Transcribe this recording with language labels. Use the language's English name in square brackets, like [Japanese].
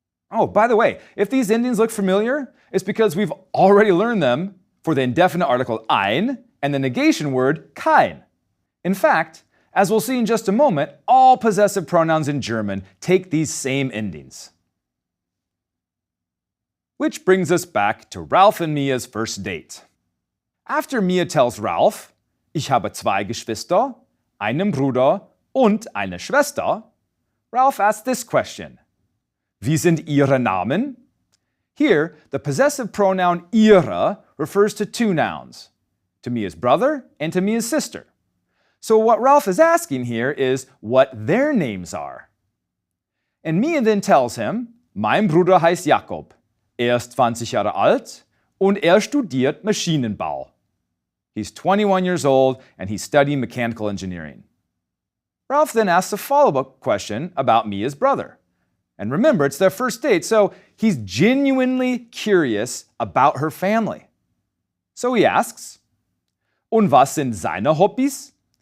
[English] Oh, by the way, if these endings look familiar, it's because we've already learned them for the indefinite article ein and the negation word kein. In fact, as we'll see in just a moment, all possessive pronouns in German take these same endings. Which brings us back to Ralph and Mia's first date. After Mia tells Ralph, [German] "Ich habe zwei Geschwister, einen Bruder und eine Schwester," [English] Ralph asks this question: [German] "Wie sind ihre Namen?" [English] Here, the possessive pronoun ihre refers to two nouns, to Mia's brother and to Mia's sister. So what Ralph is asking here is what their names are. And Mia then tells him, [German] "Mein Bruder heißt Jakob. Ist 20 Jahre alt und studiert Maschinenbau." [English] He's 21 years old and he's studying mechanical engineering. Ralph then asks a follow-up question about Mia's brother. And remember, it's their first date, so he's genuinely curious about her family. So he asks, [German] "Und was sind seine Hobbys?"